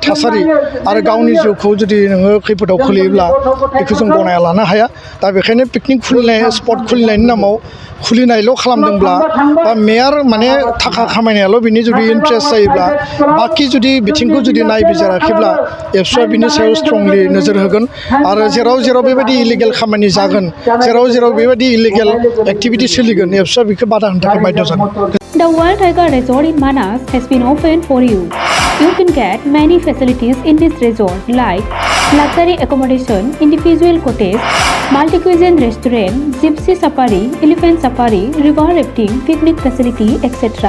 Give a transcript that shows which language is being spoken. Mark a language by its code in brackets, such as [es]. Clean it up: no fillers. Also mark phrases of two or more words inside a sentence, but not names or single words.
[brx] थासारि आरो गावनि जिउखौ जुदि नोङो खैफोदाव खोलैयोब्ला बेखौ जों गनाया लानो हाया दा बेखायनो पिकनिक खुलिनाय स्पट खुलिनायनि नामाव खुलिनायल' खालामदोंब्ला बा मेयार माने थाखा खामायनायाल' बिनि जुदि इन्ट्रेस्ट जायोब्ला बाखि जुदि बिथिंखौ जुदि नायबिजिराखैब्ला एबसुआ बिनि सायाव स्ट्रंलि नोजोर होगोन आरो जेराव जेराव बेबायदि इलिगेल खामानि जागोन जेराव जेराव बेबायदि [en] illegal activity [brx] सोलिगोन एबसुआ बेखौ बादा होनो थाखाय बाध्य जागोन [en] The Wild Tiger Resort in Manas has been opened for you. You can get many facilities in this resort like luxury accommodation, individual cottage, multi-cuisine restaurant, gypsy safari, elephant safari, river rafting, picnic facility, etc.